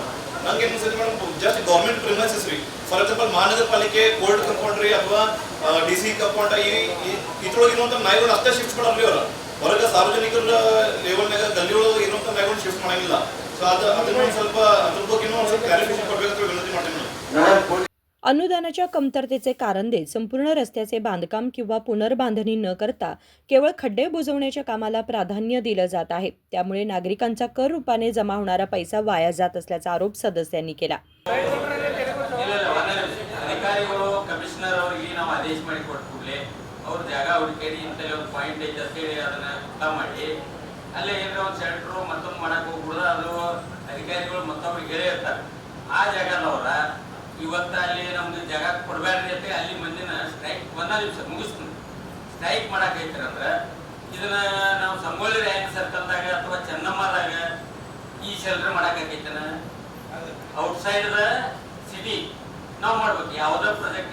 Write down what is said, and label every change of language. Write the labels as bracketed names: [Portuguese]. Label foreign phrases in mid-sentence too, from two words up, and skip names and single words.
[Kannada] ನಂಗೆ ಏನು ಅನ್ಸುತ್ತೆ ಮೇಡಮ್, [English] just government premises [Kannada] ರೀ, [English] for example [Kannada] ಮಹಾನಗರಪಾಲಿಕೆ [English] court compound [Kannada] ರೀ ಅಥವಾ [English] DC compound [Kannada] ಇದ್ರೊಳಗೆ ಇರುವಂಥ ನಾಯಿಗಳು ಅಷ್ಟೇ ಶಿಫ್ಟ್ ಮಾಡಲ್ರಿ ಅವರು, ಹೊರಗೆ ಸಾರ್ವಜನಿಕರ ಲೆವೆಲ್ನಾಗ ಗಲ್ಲಿ ಒಳಗೆ ಇರುವಂಥ ನಾಯಿಗಳು ಶಿಫ್ಟ್ ಮಾಡಂಗಿಲ್ಲ। ಸೊ ಅದನ್ನ ಸ್ವಲ್ಪ ಅದ್ರ ಬಗ್ಗೆ ಒಂದು ಸ್ವಲ್ಪ ಕ್ಲಾರಿಫಿಕೇಶನ್ ಕೊಡಬೇಕಂತ ವಿನಂತಿ ಮಾಡ್ತೀನಿ ಮೇಡಮ್। [Marathi] अनुदानाच्या कमतरतेचे कारण देत संपूर्ण रस्त्याचे बांधकाम किंवा पुनर्बांधणी न करता केवळ खड्डे बुजवण्याच्या कामाला प्राधान्य दिलं जात आहे। त्यामुळे नागरिकांचा कर रूपाने जमा होणारा पैसा वाया जात असल्याचा आरोप सदस्यांनी केला। [Kannada] ಅಧಿಕಾರಿಗಳು ಕಮಿಷನರ್ ಅವರಿಗೆ ನಾವು ಆದೇಶ ಮಾಡಿ ಕೊಟ್ಬಿಡ್ಲೆ ಅವ್ರ ಜಾಗ ಹುಡುಕೇರಿ ಇಂತಲ್ಲಿ ಒಂದು ಪಾಯಿಂಟ್ ಐತೆ ಅಂತೇಳಿ ಅದನ್ನ ಪುಟ್ಟ ಮಾಡಿ ಅಲ್ಲೇ ಏನಾರ ಒಂದು ಶೆಲ್ಟರ್ ಮತ್ತೊಂದು ಮಾಡಕ್ಕೆ ಹೋಗ್ಬಿಡ್ದ ಅದು ಅಧಿಕಾರಿಗಳು ಮತ್ತೊಬ್ರಿಗೆ ಹೇಳೇ ಇರ್ತಾರೆ। ಆ ಜಾಗದವ್ರ ಇವತ್ತು ಅಲ್ಲಿ ನಮ್ದು ಜಾಗ ಕೊಡಬೇಡ್ರಿ ಅಂತ ಅಲ್ಲಿ ಮಂದಿನ ಸ್ಟ್ರೈಕ್ 1 ದಿವಸ ಮುಗಿಸ್ತೀನಿ ಸ್ಟ್ರೈಕ್ ಮಾಡಕೈತ್ರಿ ಅಂದ್ರೆ ಇದನ್ನ ನಾವು ಸಂಗೊಳ್ಳಿ ರಾಯಣ್ಣ ಸರ್ಕಲ್ದಾಗ ಅಥವಾ ಚೆನ್ನಮ್ಮದಾಗ ಈ ಶೆಲ್ಟರ್ ಮಾಡಕೈತನ [English] outside the city [Kannada] ನಾವು ಮಾಡ್ಬೇಕು ಯಾವುದೇ ಪ್ರಾಜೆಕ್ಟ್।